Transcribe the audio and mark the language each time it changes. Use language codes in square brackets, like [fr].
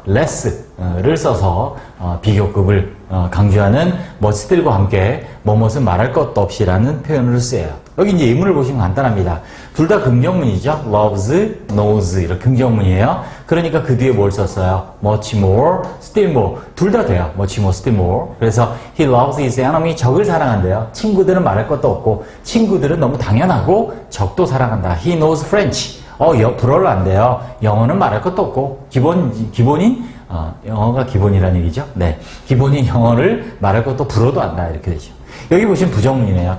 [ko] less를 써서 비교급을 강조하는 much still과 함께 뭐뭇은 말할 것도 없이라는 표현을 쓰여요. 여기 이제 예문을 보시면 간단합니다. 둘 다 긍정문이죠. loves, knows 이렇게 긍정문이에요. 그러니까 그 뒤에 뭘 썼어요? [en] much more, still more. 둘 다 돼요. much more, still more. 그래서 he loves his enemy, [ko] 적을 사랑한대요. 친구들은 말할 것도 없고 친구들은 너무 당연하고 적도 사랑한다. [en] He knows French. [ko] 불어를 안 돼요. 영어는 말할 것도 없고 기본인 영어가 기본이라는 얘기죠. 네, 기본인 영어를 말할 것도 불어도 안다 이렇게 되죠. 여기 보시면 부정문이네요.